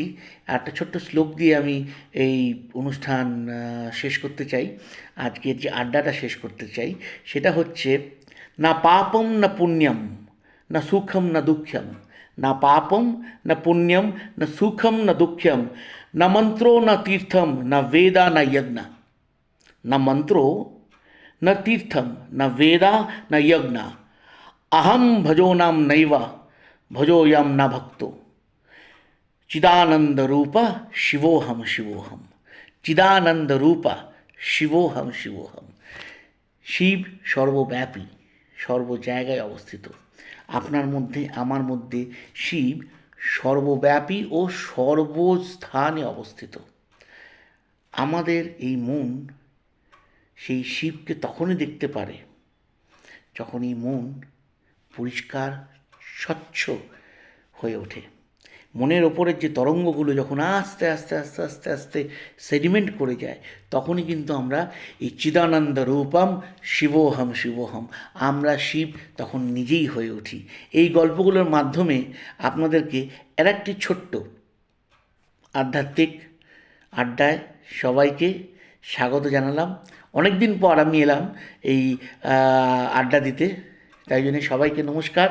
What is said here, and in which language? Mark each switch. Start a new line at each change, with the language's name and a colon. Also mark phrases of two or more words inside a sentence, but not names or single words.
Bangla: একটা ছোট্ট শ্লোক দিয়ে আমি এই অনুষ্ঠান শেষ করতে চাই, আজকের যে আড্ডাটা শেষ করতে চাই। সেটা হচ্ছে,
Sanskrit: না পাপম না পুণ্যম না সুখম না দুঃখম, না পাপম না পুণ্যম না সুখম না দুঃখম, না মন্ত্রো না তীর্থম না বেদা না যজ্ঞ, না মন্ত্রো न तीर्थम न वेदा न यज्ञ, अहम भजो नाम नैव भजोयम न भक्तो, चिदानंद रूप शिवोहम शिवोहम, चिदानंद रूप शिवोहम शिवोहम।
Bangla: শিব সর্বব্যাপী, সর্ব জায়গায় অবস্থিত। আপনার মধ্যে, আমার মধ্যে শিব সর্বব্যাপী ও সর্বস্থানে অবস্থিত। আমাদের এই মন সেই শিবকে তখনই দেখতে পারে যখন এই মন পরিষ্কার, স্বচ্ছ হয়ে ওঠে। মনের ওপরের যে তরঙ্গগুলো যখন আস্তে আস্তে আস্তে আস্তে আস্তে সেডিমেন্ট করে যায়, তখনই কিন্তু আমরা এই
Sanskrit: চিদানন্দ রূপম শিবোহম শিবোহম,
Bangla: আমরা শিব তখন নিজেই হয়ে উঠি। এই গল্পগুলোর মাধ্যমে আপনাদেরকে একটি ছোট্ট আধ্যাত্মিক আড্ডায় সবাইকে স্বাগত জানালাম। অনেক দিন পর আমি এলাম এই আড্ডা দিতে, তাই জন্য সবাইকে নমস্কার।